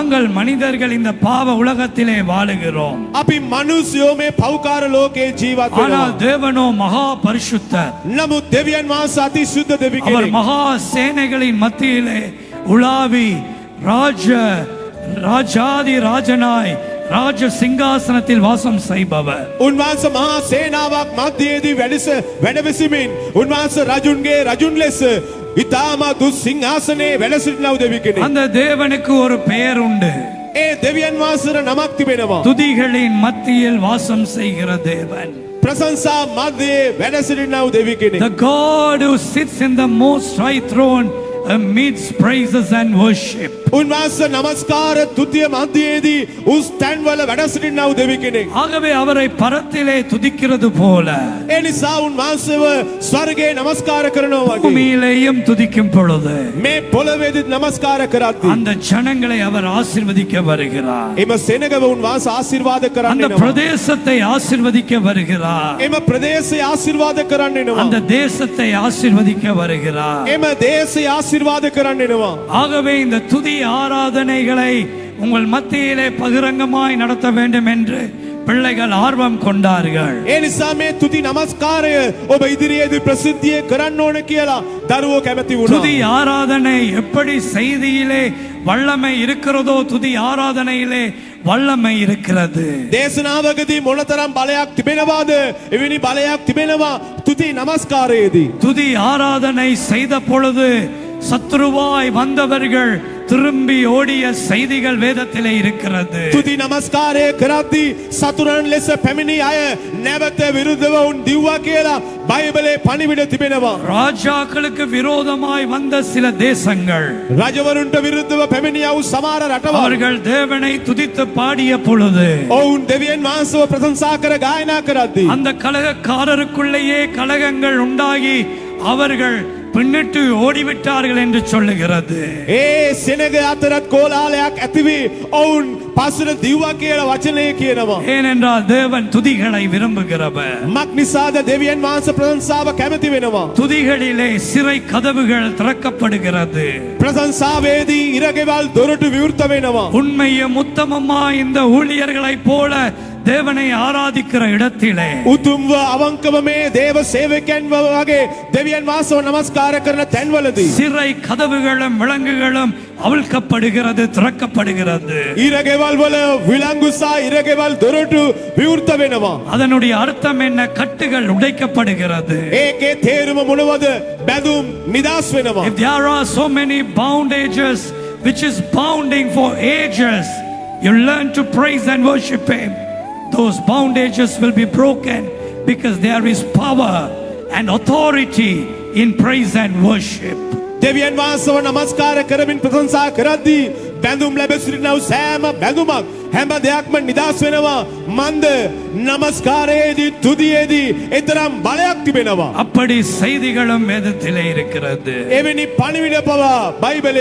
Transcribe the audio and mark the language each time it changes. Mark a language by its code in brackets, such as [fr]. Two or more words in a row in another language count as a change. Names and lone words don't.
[ta] நாங்கள் மனிதர்கள் இந்த பாவ உலகத்திலே வாழுகிறோம். [si] අපි මිනිස්යෝ මේ පෞකාර ලෝකේ ජීවත් වෙනවා. [ta] ஆனால் தேவனோ மகா பரிசுத்தர். [si] නමුත් දෙවියන් වහන්සේ අති සුද්ධ දෙවි [ta] அவர் [si] කෙනෙක්. [ta] மகா சேனைகளின் மத்தியிலே உலாவி ராஜாதி ராஜனாய் ராஜ சிங்காசனத்தில் வாசம் செய்பவர். [si] උන්වහන්සේ මහා සේනාවක් මැදදී වැඩවිසීමෙන් උන්වහන්සේ රජුන්ගේ රජුන් ලෙස ඊටම දුස් සිංහාසනේ වැඩ සිටිනව දෙවි කෙනෙක්. [ta] அந்த தேவனுக்கு ஒரு பெயர் உண்டு. [si] ඒ දෙවියන් වහන්සේට නමක් තිබෙනවා. [ta] துதிகளின் மத்தியில் வாசம் செய்கிற தேவன். [si] ප්‍රශංසා මැදේ වැඩ සිටිනව දෙවි කෙනෙක්. [en] The God who sits in the most high throne amidst praises and worship. [si] උන්වහන්සේ නමස්කාර තුතිය මැදේදී උස් තැන්වල වැඩ සිටිනව දෙවි කෙනෙක්. [ta] ஆகவே அவரை பரத்திலே துதிக்கிறது போல [si] ඒ නිසා උන්වහන්සේව ස්වර්ගයේ නමස්කාර කරනවා වගේ [ta] பூமியிலேயும் துதிக்கும் பொழுது [si] මේ පොළවේදී නමස්කාර කරද්දී [ta] அந்த ஜனங்களை அவர் ஆசீர்வதிக்க வருகிறார். [si] එම සෙනගව උන්වහන්සේ ආශිර්වාද කරන්න [ta] அந்த [si] එනවා. [ta] பிரதேசத்தை ஆசீர்வதிக்க வருகிறார். [si] එම ප්‍රදේශය ආශිර්වාද කරන්න එනවා. [ta] அந்த தேசத்தை ஆசீர்வதிக்க வருகிறார். [si] එම දේශය ආශිර්වාද කරන්න එනවා. [ta] ஆகவே இந்த துதி ஆராதனைகளை உங்கள் மத்தியிலே பகிரங்கமாய் நடத்த வேண்டும் என்று பிள்ளைகள் ஆர்வம் கொண்டார்கள். [si] ඒ නිසා මේ තුති නමස්කාරය ඔබ ඉදිරියේදී ප්‍රසිද්ධියේ කරන්න ඕන කියලා දරුවෝ කැමති වුණා. [ta] துதி ஆராதனை எப்படி செய்தியிலே வல்லமை இருக்கிறதோ துதி ஆராதனையிலே வல்லமை இருக்கிறது. [si] දේශනාවකදී මොනතරම් බලයක් තිබෙනවාද එවැනි බලයක් තිබෙනවා තුති නමස්කාරයේදී. [ta] துதி ஆராதனை செய்த பொழுது சத்துருவாய் வந்தவர்கள் திரும்பி ஓடிய செய்திகள் வேதத்திலே இருக்கிறது. [si] තුති නමස්කාරය කරද්දී සතුරන් ලෙස පැමිණි අය නැවත විරුද්ධව උන් දිව්වා කියලා බයිබලයේ පණිවිඩ තිබෙනවා. [ta] ராஜாக்களுக்கு விரோதமாய் வந்த சில தேசங்கள் [si] රජවරුන්ට විරුද්ධව පැමිණියා වූ සමහර රටවල් [ta] அவர்கள் தேவனை துதித்து பாடிய பொழுது [si] ඔවුන් දෙවියන් වහන්සේව ප්‍රශංසා කර ගායනා කරද්දී [ta] அந்த கலகக்காரருக்குள்ளேயே கலகங்கள் உண்டாகி அவர்கள் பின்னிட்டு ஓடிவிட்டார்கள் என்று சொல்லுகிறது. [si] ඒ සෙනග අතරත් කෝලාහලයක් ඇතිවි ඔවුන් පස්සට දිව්වා කියලා වචනය කියනවා. [ta] ஏனென்றால் தேவன் துதிகளை விரும்புகிறவர். [si] මක් නිසාද දෙවියන් වහන්සේ ප්‍රශංසාව කැමති වෙනවා. [ta] துதிகளிலே சிறை கதவுகள் திறக்கப்படுகிறது. [si] ප්‍රශංසාවේදී ඉරගෙවල් දොරටු විවෘත වෙනවා. [ta] உண்மையும் உத்தமமா இந்த ஊழியர்களைப் போல தேவனை ஆராதிக்கிற இடத்திலே [si] උතුම්ව අවංකව මේ දේව සේවකයන් වගේ දෙවියන් වහන්සේව නමස්කාර කරන තැන්වලදී [ta] சிறை கதவுகளும் விலங்குகளும் அவிழ்க்கப்படுகிறது, திறக்கப்படுகிறது. [si] ඉරගෙවල් වල විලංගුසා ඉරගෙවල් දොරටු විවෘත වෙනවා. [ta] அதனுடைய அர்த்தம் என்ன? கட்டுகள் உடைக்கப்படுகிறது. [si] ඒකේ තේරුම මොනවද? බැඳුම් නිදාස් වෙනවා. [en] If there are so many bondages which is bounding for ages, you learn to praise and worship him. Those bondages will be broken because there is power and authority in praise and worship. [si] දෙවියන් වහන්සේව නමස්කාර කරමින් ප්‍රශංසා කරද්දී බැඳුම් ලැබ සිටිනව සෑම බැඳුමක් හැම දෙයක්ම නිදාස් වෙනවා. මන්ද නමස්කාරයේදී තුදියේදී එතරම් බලයක් තිබෙනවා. [ta] அப்படி செய்திகளும் வேதத்திலே இருக்கிறது. [si] එවැනි පණිවිඩ පවා බයිබලයේ